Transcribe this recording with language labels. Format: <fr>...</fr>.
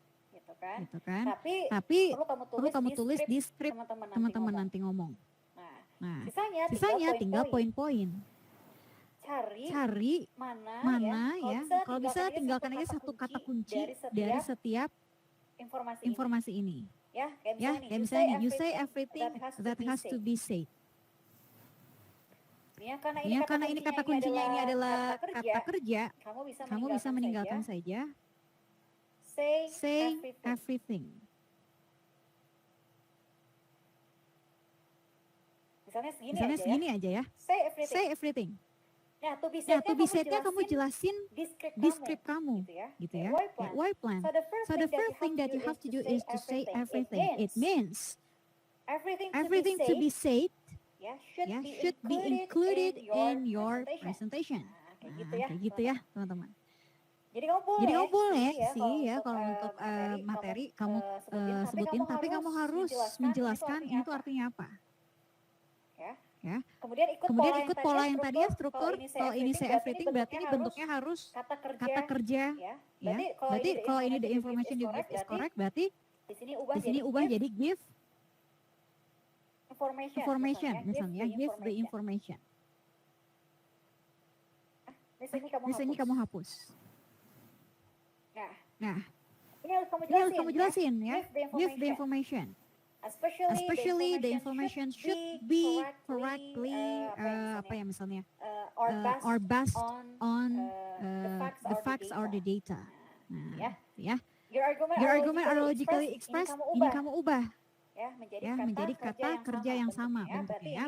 <id>Gitu kan? Tapi perlu kamu tulis di skrip teman-teman nanti ngomong. Nah, sisanya tinggal poin-poin. Cari mana ya. Kalau bisa tinggalkan aja satu kata kunci dari setiap informasi ini. Ya, kayak misalnya</id> <en>you say everything that has to be said.</en> <id>Ya, karena ini kata kuncinya ini adalah kata kerja, kamu bisa meninggalkan saja</id> <en>say everything.</en> <id>Misalnya segini aja ya.</id> <en>Say everything.</en> <id>Nah,</id> <en>to be said-</en> <id>nya kamu jelasin di script kamu, gitu ya.</id> <en>Why plan? So the first thing that you have to do is to say everything. It means everything to be said should be included in your presentation.</en> <id>Kayak gitu ya, teman-teman. Jadi kamu boleh sih ya kalau untuk materi kamu sebutin, tapi kamu harus menjelaskan itu artinya apa. Ya. Kemudian ikut pola yang tadi ya, struktur. Kalau ini</id> <en>say everything</en> <id>berarti ini bentuknya harus kata kerja. Ya. Berarti kalau ini</id> <en>the information you give is correct,</en> <id>berarti di sini ubah jadi</id> <en>give information</en> <id>misalnya,</id> <en>give the information.</en> <id>Di sini kamu hapus. Nah, ini harus kamu jelasin ya,</id> <en>give the information. Especially the information should be correctly</en> <id>apa ya misalnya</id> <en>or based on the facts or the data.</en> <id>Nah, ya.</id> <en>Your argument are logically expressed.</en> <id>Ini kamu ubah ya menjadi kata kerja yang sama bentuknya.</id>